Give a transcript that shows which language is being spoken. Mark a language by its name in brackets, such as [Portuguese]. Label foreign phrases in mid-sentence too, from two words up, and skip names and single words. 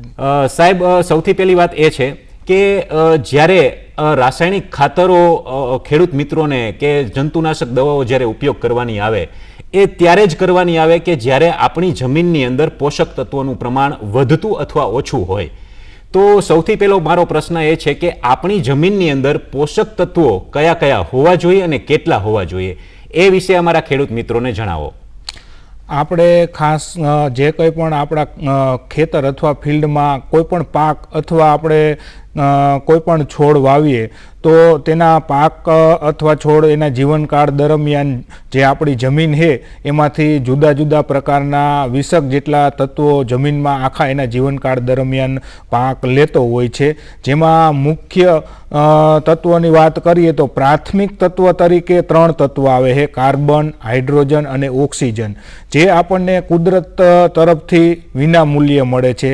[Gujarati] સાહેબ, સૌથી પહેલી વાત એ છે કે જ્યારે રાસાયણિક ખાતરો ખેડૂત મિત્રોને કે જંતુનાશક દવાઓ જ્યારે ઉપયોગ કરવાની આવે એ ત્યારે જ કરવાની આવે કે જ્યારે આપણી જમીનની અંદર પોષક તત્વોનું પ્રમાણ વધતું અથવા ઓછું હોય। તો સૌથી પહેલો મારો પ્રશ્ન એ છે કે આપણી જમીનની અંદર પોષક તત્વો કયા કયા હોવા જોઈએ અને કેટલા હોવા જોઈએ એ વિષે અમારા ખેડૂત મિત્રોને જણાવો। આપણે ખાસ જે કંઈ પણ આપણા ખેતર અથવા ફિલ્ડમાં કોઈ પણ પાક અથવા આપણે કોઈ પણ છોડ વાવીએ તો તેના પાક અથવા છોડ એના જીવનકાળ દરમિયાન જે આપણી જમીન છે એમાંથી જુદા જુદા પ્રકારના 20 જેટલા તત્વો જમીનમાં આખા એના જીવનકાળ દરમિયાન પાક લેતો હોય છે, જેમાં મુખ્ય તત્વોની વાત કરીએ તો પ્રાથમિક તત્વ તરીકે 3 તત્વો આવે છે, કાર્બન, હાઇડ્રોજન અને ઓક્સિજન, જે આપણને કુદરત તરફથી વિના મૂલ્યે મળે છે।